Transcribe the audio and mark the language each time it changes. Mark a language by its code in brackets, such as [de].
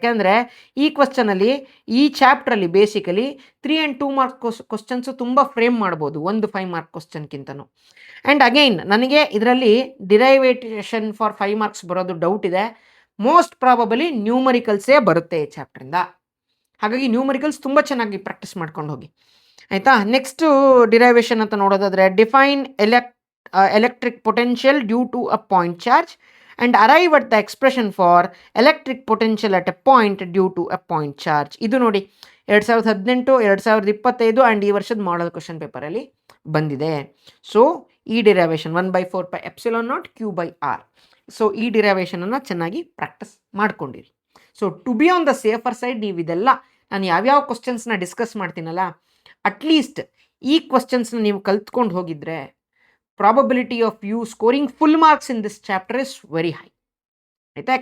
[kn] ಯಾಕೆಂದರೆ ಈ ಕ್ವಶನಲ್ಲಿ, ಈ ಚಾಪ್ಟ್ರಲ್ಲಿ ಬೇಸಿಕಲಿ 3 ಆ್ಯಂಡ್ 2 ಮಾರ್ಕ್ಸ್ ಕ್ವಶನ್ಸು ತುಂಬ ಫ್ರೇಮ್ ಮಾಡ್ಬೋದು ಒಂದು 5 ಮಾರ್ಕ್ ಕ್ವಶನ್ಗಿಂತನೂ. ಆ್ಯಂಡ್ ಅಗೈನ್ ನನಗೆ ಇದರಲ್ಲಿ ಡಿರೈವೇಷನ್ ಫಾರ್ 5 ಮಾರ್ಕ್ಸ್ ಬರೋದು ಡೌಟ್ ಇದೆ. ಮೋಸ್ಟ್ ಪ್ರಾಬಬಲಿ ನ್ಯೂಮರಿಕಲ್ಸೇ ಬರುತ್ತೆ ಈ ಚಾಪ್ಟ್ರಿಂದ. ಹಾಗಾಗಿ ನ್ಯೂಮರಿಕಲ್ಸ್ ತುಂಬ ಚೆನ್ನಾಗಿ ಪ್ರಾಕ್ಟೀಸ್ ಮಾಡ್ಕೊಂಡು ಹೋಗಿ, ಆಯಿತಾ. ನೆಕ್ಸ್ಟು ಡಿರೈವೇಷನ್ ಅಂತ ನೋಡೋದಾದರೆ, [en] Define electric potential due to a point charge and arrive at the expression for electric potential at a point due to a point charge. [kn] ಇದು ನೋಡಿ 2018, 2025 ಆ್ಯಂಡ್ ಈ ವರ್ಷದ ಮಾಡಲ್ ಕ್ವಶನ್ ಪೇಪರಲ್ಲಿ ಬಂದಿದೆ. ಸೊ ಈ ಡಿರೈವೇಷನ್ 1/4πε0 Q/R. ಸೊ ಈ ಡಿರೈವೇಷನನ್ನು ಚೆನ್ನಾಗಿ practice ಮಾಡ್ಕೊಂಡಿರಿ. So [en] to be on the safer side, [kn] ನೀವು ಇದೆಲ್ಲ ನಾನು ಯಾವ್ಯಾವ ಕ್ವಶನ್ಸ್ನ ಡಿಸ್ಕಸ್ ಮಾಡ್ತೀನಲ್ಲ, ಅಟ್ಲೀಸ್ಟ್ ಈ ಕ್ವಶನ್ಸ್ನ ನೀವು ಕಲ್ತ್ಕೊಂಡು ಹೋಗಿದ್ರೆ [en] probability of you scoring full marks in this chapter is very high, [kn] ಆಯಿತಾ.